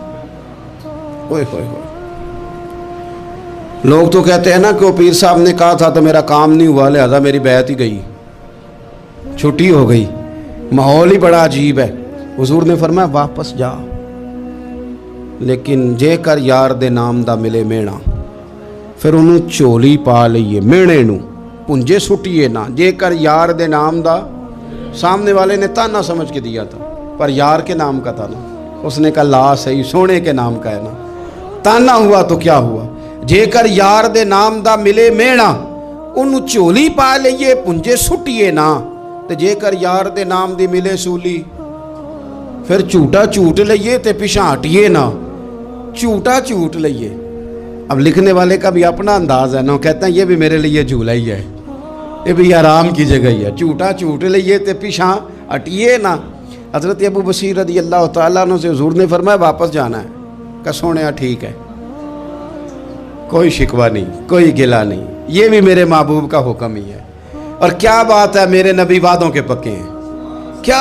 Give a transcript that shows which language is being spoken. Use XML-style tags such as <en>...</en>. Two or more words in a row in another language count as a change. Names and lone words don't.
<ur>ہوئے ہوئے ہوئے، لوگ تو کہتے ہیں نا کہ وہ پیر صاحب نے کہا تھا تو میرا کام نہیں ہوا، لہذا میری بیعت ہی گئی، چھٹی ہو گئی، ماحول ہی بڑا عجیب ہے۔ حضور نے فرمایا واپس جا،</ur> <pa>لیکن جے کر یار دے نام دا ملے مینا، پھر انہوں چولی پا لئیے مینے نو پنجے سٹیے نہ، جے کر یار دے نام دا،</pa> <ur>سامنے والے نے تانا سمجھ کے دیا تھا پر یار کے نام کا تھا نا، اس نے کہا لا صحیح سونے کے نام کا ہے نا، تانا ہوا تو کیا ہوا،</ur> <pa>جے کر یار دے نام دا ملے مینا، انہوں چولی پا لئیے پنجے سٹیے نہ، تے جے کر یار دے نام دی ملے سولی، پھر چوٹا چوٹ لئیے تے پیچھے ہٹیے نہ، چوٹا چوٹ لئیے۔</pa> <ur>اب لکھنے والے کا بھی اپنا انداز ہے نا، کہتے ہیں یہ بھی میرے لیے جھولا ہی ہے، یہ بھی آرام کی جگہ ہی ہے،</ur> <pa>چوٹا چوٹ لئیے تے پیچھے ہٹیے نہ۔</pa> <ur>حضرت ابو بصیر</ur> <ar>رضی اللہ تعالیٰ عنہ</ar> <ur>سے حضور نے فرمایا واپس جانا ہے، کہ سونے ٹھیک ہے، کوئی شکوہ نہیں، کوئی گلہ نہیں، یہ بھی میرے محبوب کا حکم ہی ہے۔ اور کیا بات ہے، میرے نبی وعدوں کے پکے ہیں، کیا</ur>